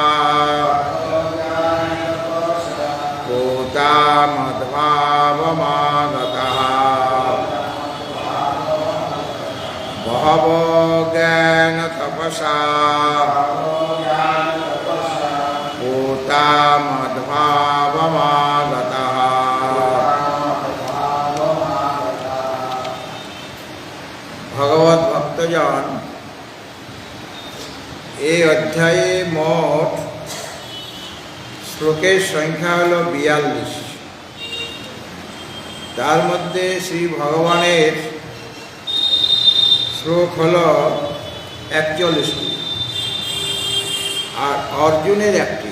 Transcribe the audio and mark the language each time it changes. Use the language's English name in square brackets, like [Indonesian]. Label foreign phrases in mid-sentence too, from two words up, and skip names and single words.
[Sanskrit] भूता मद्भावमागताः बहवो ज्ञान तपसा भूता मद्भावमागताः। [Bangla] ভগবত ভক্তজন এই অধ্যায়ে মোট শ্লোকের সংখ্যা হল 42। তার মধ্যে শ্রী ভগবানের শ্লোক হল 41টি আর অর্জুনের একটি।